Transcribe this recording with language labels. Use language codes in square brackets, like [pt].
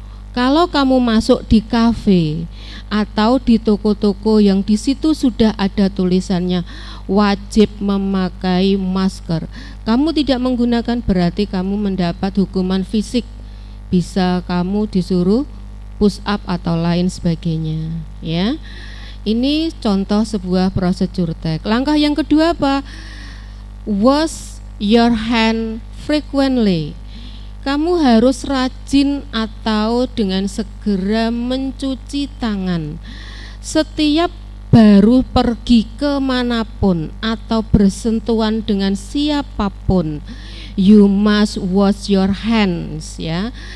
[id] Kalau kamu masuk di kafe atau di toko-toko yang di situ sudah ada tulisannya wajib memakai masker, kamu tidak menggunakan, berarti kamu mendapat hukuman fisik. Bisa kamu disuruh push up atau lain sebagainya, ya. Ini contoh sebuah prosedur tek. Langkah yang kedua apa? [en] Wash your hand frequently. [id] Kamu harus rajin atau dengan segera mencuci tangan. Setiap baru pergi kemanapun atau bersentuhan dengan siapapun, [en] you must wash your hands, [id] ya.